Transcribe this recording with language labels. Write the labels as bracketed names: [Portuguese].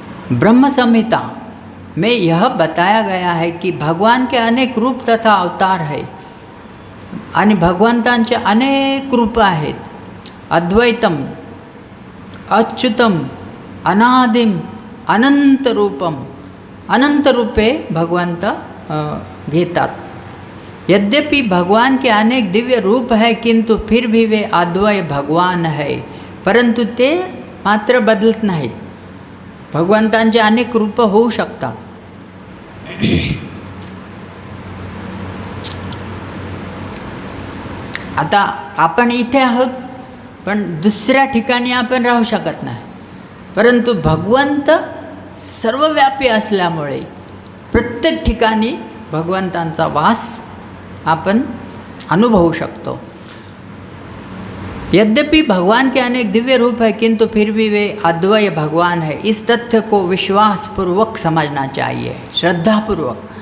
[Hindi] ब्रह्म संहिता में यह बताया गया है कि भगवान के अनेक रूप तथा अवतार है। [Marathi] आणि भगवंतांचे अनेक रूप आहेत। [Sanskrit] अद्वैतम, अच्युतम, अनादिम, अनंत रूपम, [Marathi] अनंत रूपे भगवंत घेतात। [Hindi] यद्यपि भगवान के अनेक दिव्य रूप है किंतु फिर भी वे अद्वय भगवान है। [Marathi] परंतु ते मात्र बदलत नाहीत। भगवंतांचे अनेक रूप होऊ शकतात। आता आपण इथे आहोत पण दुसऱ्या ठिकाणी आपण राहू शकत नाही। परंतु भगवंत सर्वव्यापी असल्यामुळे प्रत्येक ठिकाणी भगवंतांचा वास आपण अनुभवू शकतो। [Hindi] यद्यपि भगवान के अनेक दिव्य रूप है किंतु फिर भी वे अद्वय भगवान है। इस तथ्य को विश्वासपूर्वक समझना चाहिए, श्रद्धापूर्वक।